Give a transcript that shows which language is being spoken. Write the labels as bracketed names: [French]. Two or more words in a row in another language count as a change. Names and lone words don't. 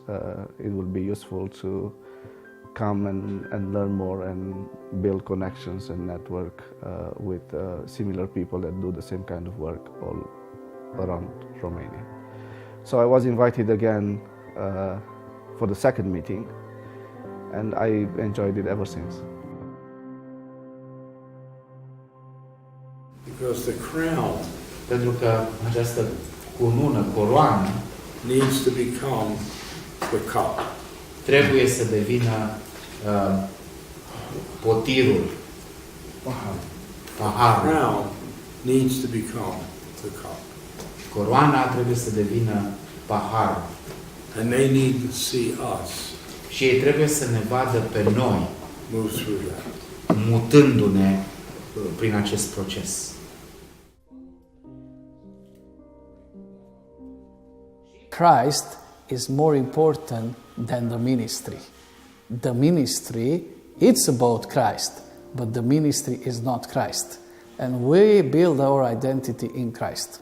[English] It will be useful to come and learn more and build connections and network with similar people that do the same kind of work all around Romania. So I was invited again for the second meeting, and I enjoyed it ever since. Because the crown [Romanian] Pentru că această cunună, coroană, [English] needs to become the cup. [Romanian] trebuie să devină potirul, [English] The [Romanian] paharul. [English] crown needs to become the cup. [Romanian] Coroana trebuie să devină paharul. [English] And they need to see us [Romanian] Și ei trebuie să ne vadă pe noi, [English] move through that. [Romanian] mutându-ne prin acest proces. [English] Christ is more important than the ministry. The ministry, it's about Christ, but the ministry is not Christ. And we build our identity in Christ.